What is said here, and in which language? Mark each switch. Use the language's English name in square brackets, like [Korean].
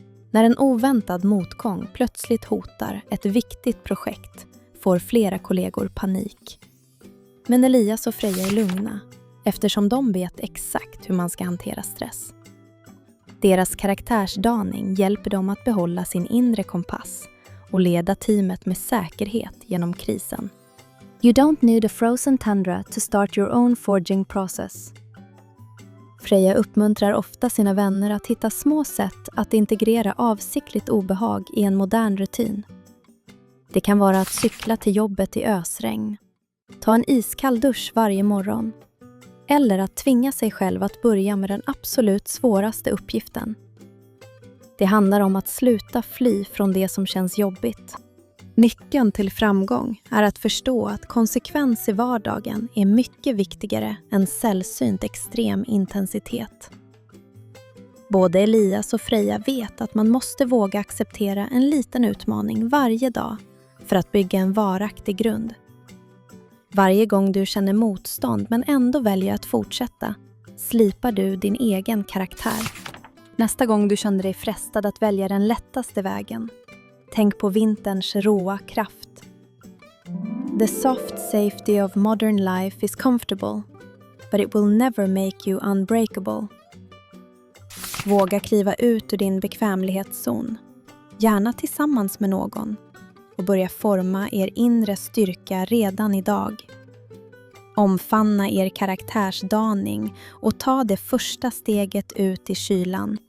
[Swedish] När en oväntad motgång plötsligt hotar ett viktigt projekt får flera kollegor panik. Men Elias och Freja är lugna eftersom de vet exakt hur man ska hantera stress. Deras karaktärsdaning hjälper dem att behålla sin inre kompass och leda teamet med säkerhet genom krisen. [English] You don't need a frozen tundra to start your own forging process. [Swedish] Freja uppmuntrar ofta sina vänner att hitta små sätt att integrera avsiktligt obehag i en modern rutin. Det kan vara att cykla till jobbet i ösregn, ta en iskall dusch varje morgon eller att tvinga sig själv att börja med den absolut svåraste uppgiften. Det handlar om att sluta fly från det som känns jobbigt. Nyckeln till framgång är att förstå att konsekvens i vardagen är mycket viktigare än sällsynt extrem intensitet. Både Elias och Freja vet att man måste våga acceptera en liten utmaning varje dag för att bygga en varaktig grund. Varje gång du känner motstånd men ändå väljer att fortsätta, slipar du din egen karaktär. Nästa gång du känner dig frestad att välja den lättaste vägen, tänk på vinterns råa kraft. [English] The soft safety of modern life is comfortable, but it will never make you unbreakable. [Swedish] Våga kliva ut ur din bekvämlighetszon, gärna tillsammans med någon, och börja forma er inre styrka redan idag. Omfamna er karaktärsdaning och ta det första steget ut i kylan.